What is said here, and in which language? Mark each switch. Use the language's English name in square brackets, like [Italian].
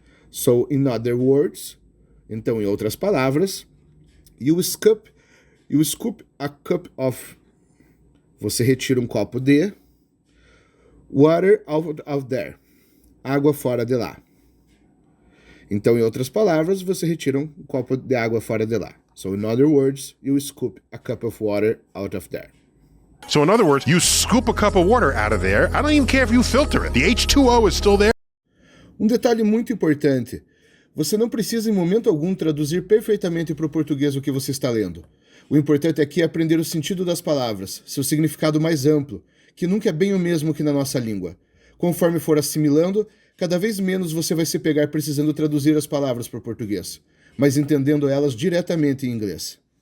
[English] So, in other words, [Portuguese] então, em outras palavras, [English] you scoop a cup of, [Portuguese] você retira um copo de, [English] water out of there, [Portuguese] água fora de lá. Então, em outras palavras, você retira um copo de água fora de lá. [English] So, in other words, you scoop a cup of water out of there. So in other words, you scoop a cup of water out of there. I don't even care if you filter it. The H2O is still there. [Portuguese] Detalhe muito importante. Você não precisa em momento algum traduzir perfeitamente para o português o que você está lendo. O importante aqui é aprender o sentido das palavras, seu significado mais amplo, que nunca é bem o mesmo que na nossa língua. Conforme for assimilando, cada vez menos você vai se pegar precisando traduzir as palavras para o português, mas entendendo elas diretamente em inglês.